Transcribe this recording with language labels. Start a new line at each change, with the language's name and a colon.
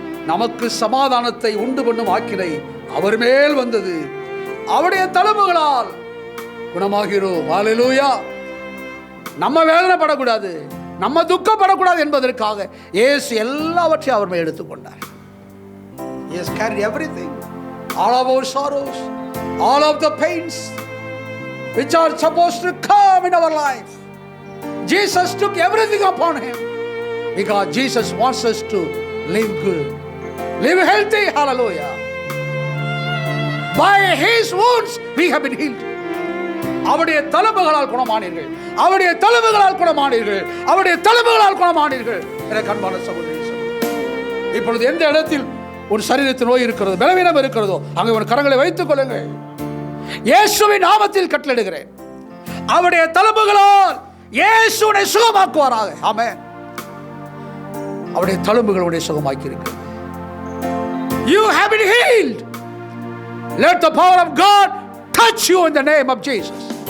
Tamil: நமக்கு சமாதானத்தை உண்டு பண்ணும் ஆக்கினை அவர் மேல் வந்தது, அவருடைய தழும்புகளால் குணமாகிறோம். ஹல்லேலூயா. நம்ம வேதனைப்படக்கூடாது, நம்ம துக்கப்படக்கூடாது என்பதற்காக இயேசு எல்லாவற்றையும் அவர் மேல் எடுத்துக்கொண்டார்.
English: He has carried everything, all of our sorrows, all of the pains which are supposed to come in our life. Jesus took everything upon him because Jesus wants us to live good, live healthy. Hallelujah. By his wounds we have been healed.
Tamil: அவருடைய தழும்புகளால் குணமானீர்கள், அவருடைய தழும்புகளால் குணமானீர்கள், அவருடைய தழும்புகளால் குணமானீர்கள். எனக்கு அன்பான சகோதரி, இப்பொழுது எந்த இடத்தில் ஒரு சரீரத்தில் நோய் இருக்கிறதோ, பலவீனம் இருக்கிறதோ, அங்கே ஒரு கரங்களை வைத்துக் கொள்ளுங்கள். இயேசுவின் நாமத்தில் கட்டளையிடுகிறேன், அவருடைய தழும்புகளால் இயேசுவை சுகமாக்குவாராக. ஆமென். அவருடைய தழும்புகளுடைய சுகமாக்கி இருக்கிறது.
English: You have been healed. Let the power of God touch you in the name of Jesus.